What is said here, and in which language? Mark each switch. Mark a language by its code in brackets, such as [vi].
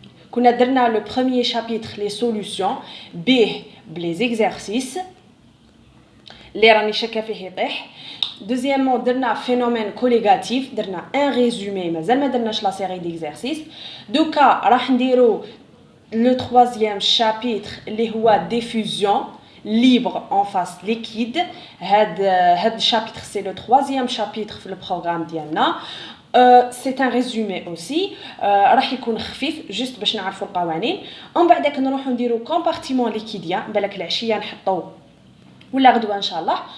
[ar] كنا درنا [fr] le premier chapitre les solutions [ar] به [fr] les exercices [ar] اللي راني شاكه فيه يطيح. [fr] Deuxièmement [ar] درنا [fr] phénomène collégatif, درنا un résumé [ar] مازال ما درناش [fr] la série d'exercices. [ar] دوكا راح نديرو [fr] le troisième chapitre [ar] اللي هو [fr] diffusion libre en face liquide. [ar] هاد [fr] chapitre c'est le troisième chapitre في le programme [ar] ديالنا. [fr] C'est un résumé aussi. [ar] راح يكون خفيف juste باش نعرفوا القوانين. ومن بعد نروحوا نديروا [fr] compartiment liquidien [ar] بالك العشيه نحطوا ولا غدوه ان شاء الله.